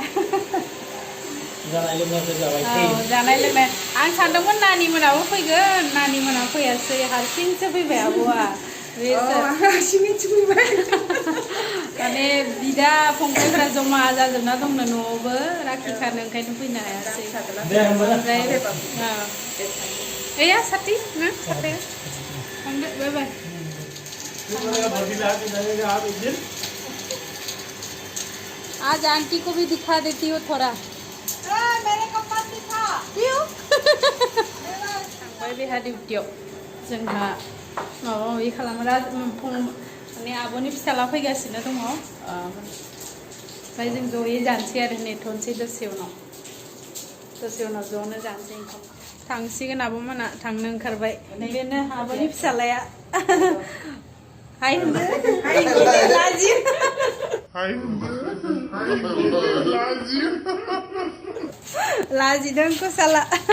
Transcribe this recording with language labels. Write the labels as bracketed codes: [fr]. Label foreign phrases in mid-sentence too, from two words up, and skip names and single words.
[brx] जानाय लोंनाय आं सानदोंमोन नानि मोनाबो फैगोन नानि मोना फैयासै हारसिंसो फैबाय आब'आ माने बिदा फंबायफोरा जमा जाजोबना दंनो न'आवबो राखि खानो ओंखायनो फैनो हायासै ओमफ्राय एया साथि ना साथाया थांदो [en] bye bye [hi] आज आंटी को भी दिखा देती हो थोड़ा मेरे को मत दिखा क्यों [brx] थांबाय बेहा डिउटियाव जोंहा माबा माबि खालामो माने आब'नि फिसाला फैगासिनो दङ ओमफ्राय जों जयै जानोसै आरो नेथ'नोसै दसे उनाव ज'नो जानोसै ओंखाम थांसिगोन आब'मोना थांनो ओंखारबाय बेनो आब'नि फिसालाया हाय होनदो लाजियो लाजिदों कुसाला